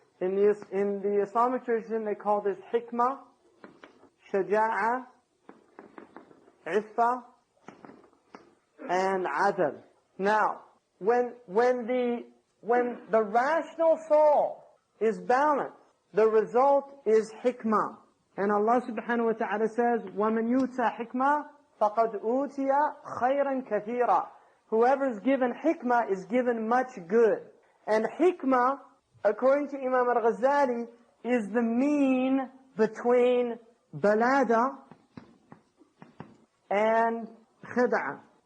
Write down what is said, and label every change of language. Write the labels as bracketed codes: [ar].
[en] In the Islamic tradition, they call this hikmah, shaja'a, iffa, and adl. Now, when the rational soul is balanced, the result is hikmah. And Allah subhanahu wa ta'ala says, [ar] وَمَنْ يُؤْتَى حِكْمَةً فَقَدْ أُوتِيَ خَيْرًا كَثِيرًا. [en] Whoever is given hikmah is given much good. And hikmah, according to Imam al-Ghazali, is the mean between balada and khid'ah.